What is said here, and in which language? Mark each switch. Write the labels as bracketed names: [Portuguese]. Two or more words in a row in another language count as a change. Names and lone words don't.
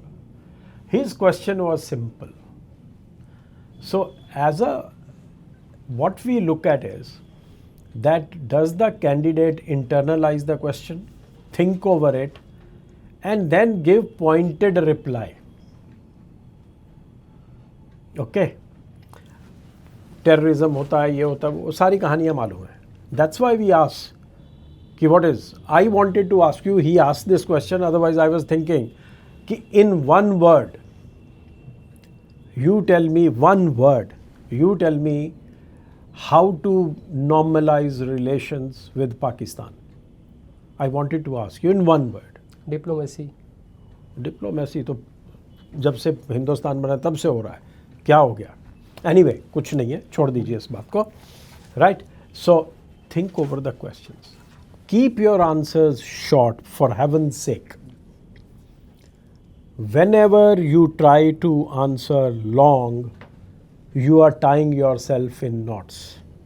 [English] His question was simple. So what we look at is that does the candidate internalize the question, think over it, and then give pointed reply. Okay. [Hindi] Terrorism hota hai, ye hota hai, wo sari kahaniyan malum hai. [English] That's why we ask, what is? I wanted to ask you, he asked this question, otherwise I was thinking, in one word, you tell me how to normalize relations with Pakistan. I wanted to ask you in one word. डिप्लोमेसी [Hindi] तो जब से हिंदुस्तान बना तब से हो रहा है, क्या हो गया? Anyway, कुछ नहीं है, छोड़ दीजिए इस बात को. [English] Right? So think over the questions. Keep your answers short, for heaven's sake. Whenever you try to answer long, you are tying yourself in knots.